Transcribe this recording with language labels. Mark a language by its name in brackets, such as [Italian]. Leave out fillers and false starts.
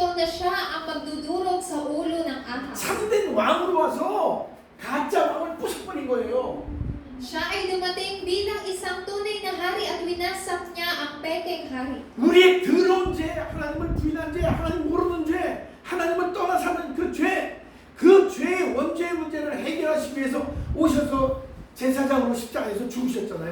[Filipino] Kristo na siya ang magdudurog sa ulo ng ahas. [Korean] 참된 왕으로 와서 가짜 왕을 부숴버린 거예요. [Filipino] Siya ay dumating bilang isang tunay na hari at winasak niya ang pekeng hari. [Korean] 우리의 더러운 죄, 하나님을 부인한 죄, 하나님 모르는 죄, 하나님을 떠나 사는 그 죄, 그 죄의 원죄의 문제를 해결하시기 위해서 오셔서 제사장으로 십자가에서 죽으셨잖아요.